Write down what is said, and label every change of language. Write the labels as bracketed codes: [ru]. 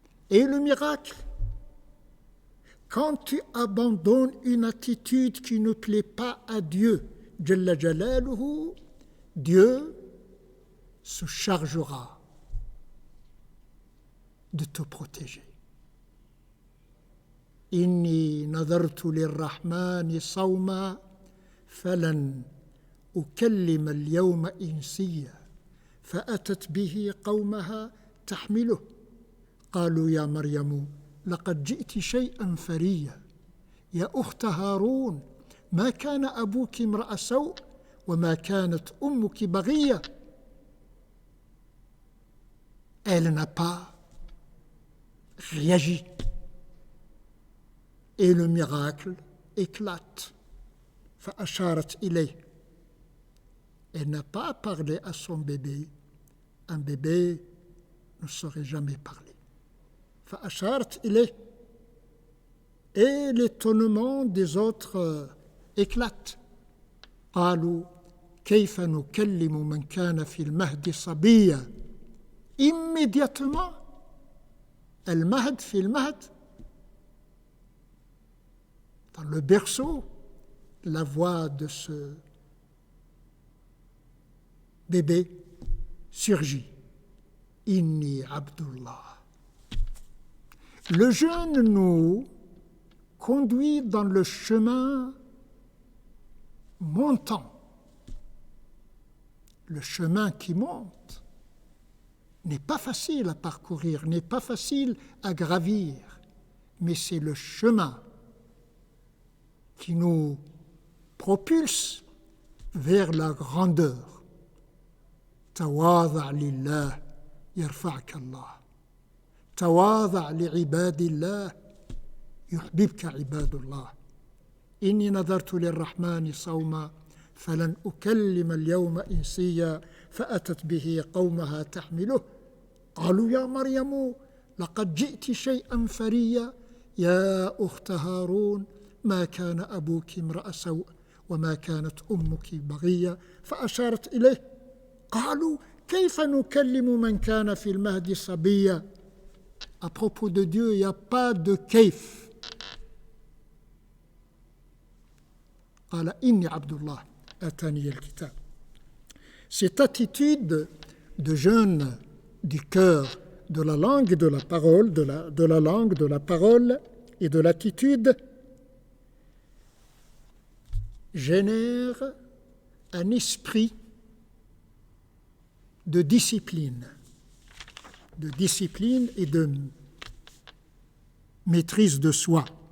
[fr] Et le miracle, quand tu abandonnes une attitude qui ne plaît pas à Dieu, Jalla Jalaluhu, Dieu se chargera de te protéger. [ar] Inni nadartu lirrahmani sawma falan ukallima al-yawma insiya فأتت به قومها تحمله قالوا يا مريم لقد جئت شيئا فريا يا أخت هارون ما كان أبوك امرأ سوء وما كانت أمك بغية. [fr] Elle n'a pas réagi. Et le miracle éclate. [ar] فأشارت إليه. [fr] Elle n'a pas parlé à son bébé. Un bébé ne saurait jamais parler. [ar] فأشارت إليه. [fr] Et l'étonnement des autres éclate. [ar] قالوا كيف نكلم من كان في المهد صبيا. [fr] Immédiatement, [ar] المهد في المهد, [fr] dans le berceau, la voix de ce bébé surgit. [ar] Inni Abdullah. [fr] Le jeûne nous conduit dans le chemin montant. Le chemin qui monte n'est pas facile à parcourir, n'est pas facile à gravir, mais c'est le chemin qui nous propulse vers la grandeur. [ar] تواضع لله يرفعك الله تواضع لعباد الله يحببك عباد الله إني نذرت للرحمن صوما فلن أكلم اليوم إنسيا فأتت به قومها تحمله قالوا يا مريم لقد جئت شيئا فريا يا أخت هارون ما كان أبوك امرأ سوء وما كانت أمك بغية فأشارت إليه قالوا كيف نكلم من كان في المهد صبيا. [fr] À propos de Dieu, il n'y a pas de كيف. [ar] قال إني عبد الله آتاني الكتاب. [fr] Cette attitude de jeûne du cœur, de la langue et de la parole, de la langue, de la parole et de l'attitude génère un esprit de discipline et de maîtrise de soi.